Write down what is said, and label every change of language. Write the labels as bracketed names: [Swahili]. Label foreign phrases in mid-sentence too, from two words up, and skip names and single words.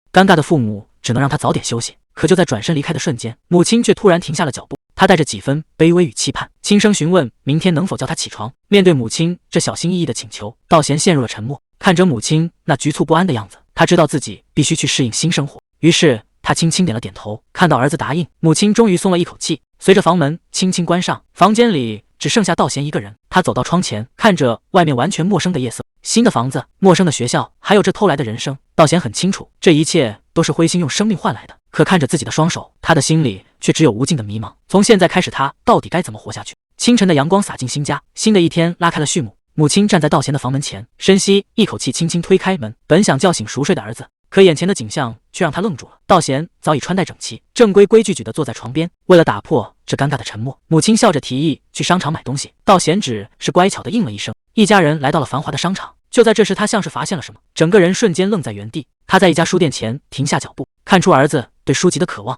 [Chinese] 尷尬的父母只能讓他早點休息。可就在轉身離開的瞬間，母親卻突然停下了腳步，她帶着幾分卑微與期盼，輕聲詢問明天能否叫他起床。面對母親這小心翼翼的請求，道賢陷入了沉默。看着母親那局促不安的樣子，他知道自己必須去適應新生活，於是他輕輕點了點頭。看到兒子答應，母親終於鬆了一口氣。隨着房門輕輕關上，房間裡只剩下道賢一個人。他走到窗前，看着外面完全陌生的夜色，新的房子，陌生的學校，還有這偷來的人生。道賢很清楚，這一切都是灰心用生命換來的。可看着自己的雙手，他的心裡卻只有無盡的迷茫。從現在開始，他到底該怎麼活下去？清晨的陽光灑進新家，新的一天拉開了序幕。母親站在道賢的房門前，深吸一口氣，輕輕推開門。本想叫醒熟睡的兒子， 可眼前的景象卻讓他愣住了。道賢早已穿戴整齊，正規規矩矩地坐在床邊。為了打破這尷尬的沉默，母親笑着提議去商場買東西。道賢只是乖巧地應了一聲。一家人來到了繁華的商場。就在這時，他像是發現了什麼，整個人瞬間愣在原地。他在一家書店前停下腳步，看出兒子對書籍的渴望。